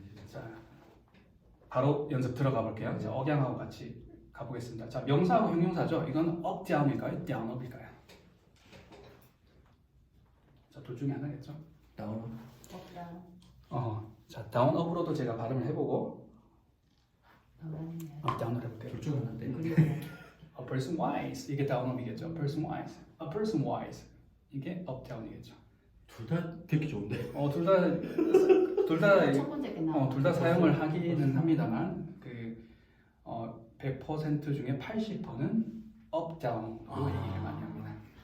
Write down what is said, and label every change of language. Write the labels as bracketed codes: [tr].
[ko] 자, 바로 연습 들어가 볼게요. 자, 억양하고 같이 가보겠습니다. 자, 명사하고 형용사죠. 이건 up, down일까요? down, up일까요? 자, 둘 중에 하나겠죠. 다운. 없다. 자, down, up으로도 제가 발음을 해보고 아니면 up, down을 해볼게요. 둘 중 하나인데. 그리고 [en] A person wise 이게 down, up이겠죠. A person wise, a person wise 이게 up, down이겠죠. [ko] 둘 다 듣기 좋은데. 둘 다 첫 번째 게 나와. 둘 다 사용을 하기는 합니다만 100% 중에 80%는 up, down으로 얘기를 많이 합니다.